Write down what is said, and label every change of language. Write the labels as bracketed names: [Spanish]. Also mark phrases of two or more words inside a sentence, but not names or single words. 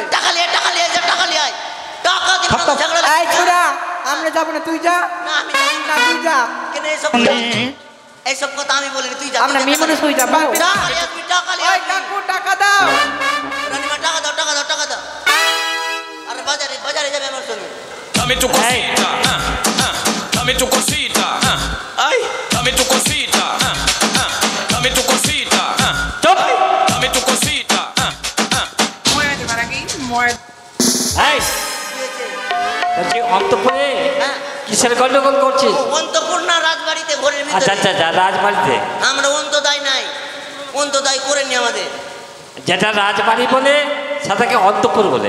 [Bangla] টাকা লিয়ে টাকা লিয়ে টাকা লিয়ে আয় টাকা দিব না তো ঝগড়া এই ছোড়া, আমরা যাবো না, তুই যা। না আমি জানি না, তুই যা। কেন এইসব কথা আমি বলিনি তুই যা আমরা মেয়ে মানুষ হয়ে যাবো। টাকা লিয়ে আসবি টাকা লিয়ে ওই আসবি কাকু টাকা দাও রানীমা টাকা দাও আরে বাজারে যাবে আমার সঙ্গে [Spanish] Dame tu cosita, dame tu cosita, ay, dame tu cosita, dame tu cosita, dame tu cosita, [Bangla] এই বলছি অন্তপুরে হ্যাঁ কিসের গন্ডগোল করছিস? অন্তপূর্ণা রাজবাড়িতে ভোরের আচ্ছা ভিতরে আচ্ছা আচ্ছা, রাজবাড়িতে। আমরা অন্তদায় নাই অন্তদায় করেনি আমাদের যেটা রাজবাড়ি বলে সেটাকে অন্তপুর বলে।